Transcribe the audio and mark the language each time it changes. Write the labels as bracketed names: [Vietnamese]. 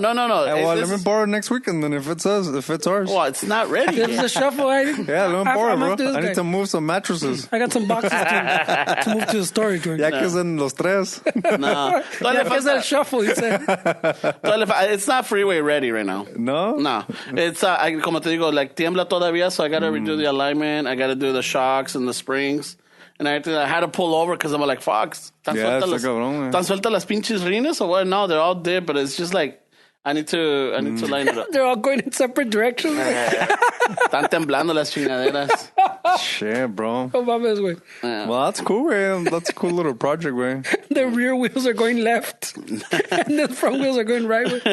[English] Well, let me borrow next weekend then if it's ours. Well, it's not ready There's yet. a shuffle. Yeah, let me borrow, bro. I need to move some mattresses. I got some boxes to move to the storage room. [Spanish] Ya que es en los tres. No. [English] Yeah, because that shuffle, you said. It's not freeway ready right now. No? It's, [Spanish] como te digo, [English] like, [Spanish] tiembla todavía, [English] so I got to redo the alignment. I got to do the shocks and the springs. And I had to pull over because I'm like, fuck, [Spanish] tan suelta las pinches rines [English] or what? No, they're all dead, but it's just like, I need to line it up. They're all going in separate directions. [Spanish] Están temblando las chingaderas. [English] Shit, bro. [Spanish] Oh, mames, güey. [English] Yeah. Well, that's cool, man. That's a cool little project, man. The rear wheels are going left, and the front wheels are going right.